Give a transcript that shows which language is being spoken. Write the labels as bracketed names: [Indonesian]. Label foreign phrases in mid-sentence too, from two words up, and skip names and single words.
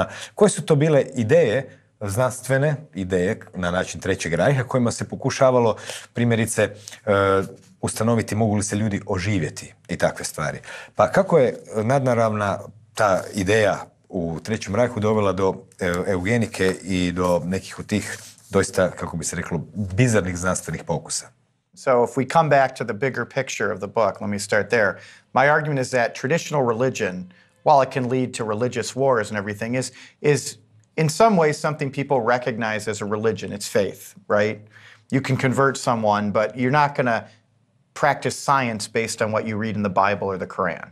[Croatian] Koje su to bile ideje, znanstvene ideje na način Trećeg Reicha, kojima se pokušavalo primjerice ustanoviti mogu li se ljudi oživjeti i takve stvari. Pa kako je nadnaravna ta ideja u Trećem Reichu dovela do eugenike i do nekih od tih doista, kako bi se reklo, bizarnih znanstvenih pokusa? [English] So if we come back to the bigger picture of the book, let me start there. My argument is that traditional religion, while it can lead to religious wars and everything, is in some ways something people recognize as a religion. It's faith, right? You can convert someone, but you're not going to practice science based on what you read in the Bible or the Quran.